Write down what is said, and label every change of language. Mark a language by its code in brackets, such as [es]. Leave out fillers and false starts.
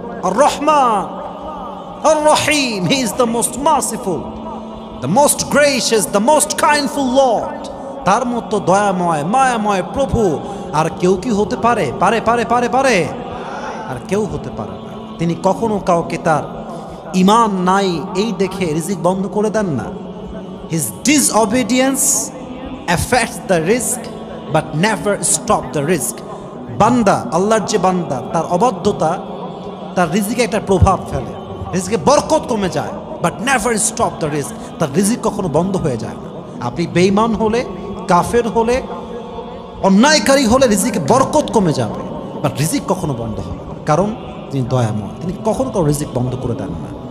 [en] আর রহমান, আর Rahim, he is the most merciful, the most gracious, the most kindful lord. [bn] তার মতো দয়াময়, মায়াময় প্রভু আর কেউ কি হতে পারে? পারে পারে পারে পারে আর কেউ হতে পারে না। তিনি কখনো কাউকে তার ঈমান নাই এই দেখে রিজিক বন্ধ করে দেন না। [en] His disobedience affects the risk but never stop the risk. [bn] বান্দা, আল্লাহর যে বান্দা, তার অবাধ্যতা তার রিজিকে একটা প্রভাব ফেলে, রিজিকে বরকত কমে যায়, [en] but never stop the risk, [bn] তার রিজিক কখনো বন্ধ হয়ে যায় না। আপনি বেঈমান হলে, কাফের হলে, অন্যায়কারী হলে রিজিকে বরকত কমে যাবে, বাট রিজিক কখনো বন্ধ হবে না, কারণ তিনি দয়াময়, তিনি কখনো কারো রিজিক বন্ধ করে দেন না।